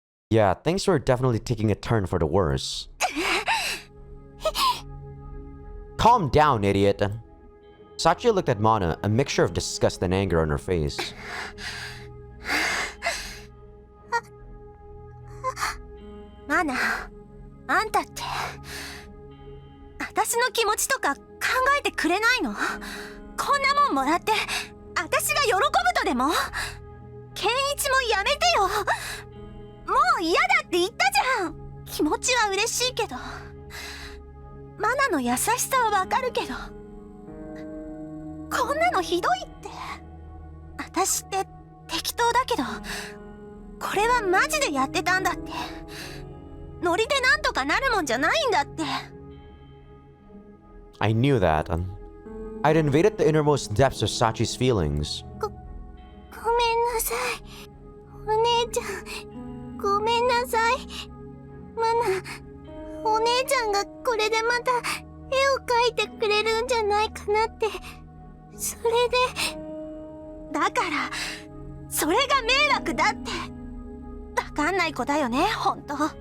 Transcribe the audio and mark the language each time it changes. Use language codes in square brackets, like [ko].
[en] Yeah, things were definitely taking a turn for the worse. Calm down, idiot. Sachi looked at Mana, a mixture of disgust and anger on her face. [ja] Mana, あんたって、私の気持ちとか考えてくれないの？こんなもんもらって、私が喜ぶとでも？ケンイチもやめてよ。もう嫌だって言ったじゃん。気持ちは嬉しいけど、マナの優しさはわかるけど、こんなのひどいって。私って適当だけど、これはマジでやってたんだって。ノリでなんとかなるもんじゃないんだって。 [en] I knew that. I'd invaded the innermost depths of Sachi's feelings. [ja] ごめんなさい。お姉ちゃん、ごめんなさい。マナ、お姉ちゃんがこれでまた絵を描いてくれるんじゃないかなって。それで。だから、それが迷惑だって。わかんない子だよね、ほんと。